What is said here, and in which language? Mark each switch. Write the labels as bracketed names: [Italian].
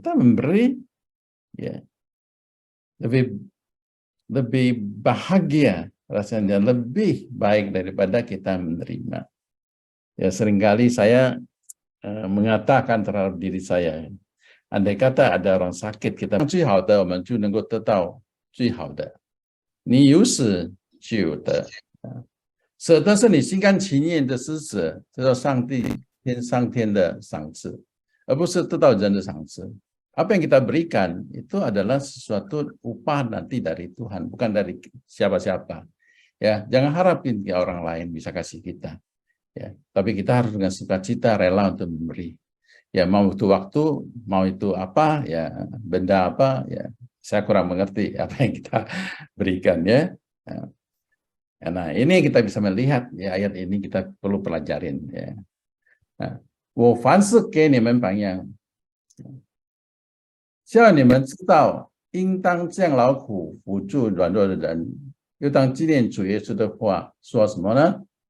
[Indonesian] Kita memberi, ya, lebih bahagia rasanya, lebih baik daripada kita menerima. Ya, seringkali saya mengatakan terhadap diri saya, andai kata ada orang sakit, kita [Chinese] 最好的我们就能够得到最好的。你有始就有得，舍得是你心甘情愿的施舍，得到上天的赏赐，而不是得到人的赏赐。 [Indonesian] Apa yang kita berikan itu adalah sesuatu upah nanti dari Tuhan, bukan dari siapa-siapa. Ya, jangan harapin ya orang lain bisa kasih kita. Ya, tapi kita harus dengan sukacita rela untuk memberi. Ya, mau itu waktu, mau itu apa, ya, benda apa, ya, saya kurang mengerti apa yang kita berikan, ya. Nah, ini kita bisa melihat, ya, ayat ini kita perlu pelajarin, ya. [Chinese] Nah, 我凡事给你们榜样，叫你们知道，应当降劳苦，扶助软弱的人，又当纪念主耶稣的话，说什么呢？